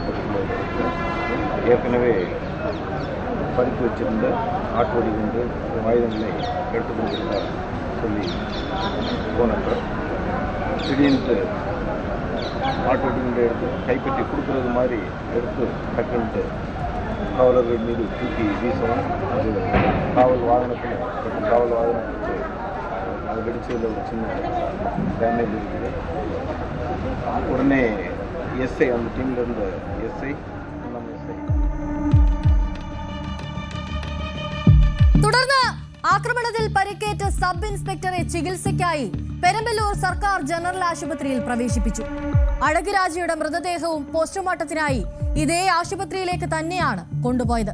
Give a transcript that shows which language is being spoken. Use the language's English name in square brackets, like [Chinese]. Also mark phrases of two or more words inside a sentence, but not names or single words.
[Tamil] பக்கத்தில் ஒரு இடத்துல ஏற்கனவே பறித்து வச்சிருந்த ஆட்டுவடி கொண்டு ஆயுதங்களை எடுத்துக்கொண்டிருந்தார் சொல்லி போனப்ப திடீர்னு ஆட்டுவடி கொண்டு எடுத்து கைப்பற்றி கொடுக்குறது மாதிரி எடுத்து டக்குன்ட்டு காவலர்கள் மீது தூக்கி வீசவும் அது காவல் வாகனத்துக்கு அது வெடிச்சதில் ஒரு சின்ன டேமேஜ் இருக்குது. உடனே எஸ்ஐ அந்த டீமில் இருந்த எஸ்ஐ [Malayalam] തുടർന്ന് ആക്രമണത്തിൽ പരിക്കേറ്റ സബ് ഇൻസ്പെക്ടറെ ചികിത്സയ്ക്കായി പെരമ്പലൂർ സർക്കാർ ജനറൽ ആശുപത്രിയിൽ പ്രവേശിപ്പിച്ചു. അഴക് രാജയുടെ മൃതദേഹവും പോസ്റ്റ്മോർട്ടത്തിനായി ഇതേ ആശുപത്രിയിലേക്ക് തന്നെയാണ് കൊണ്ടുപോയത്.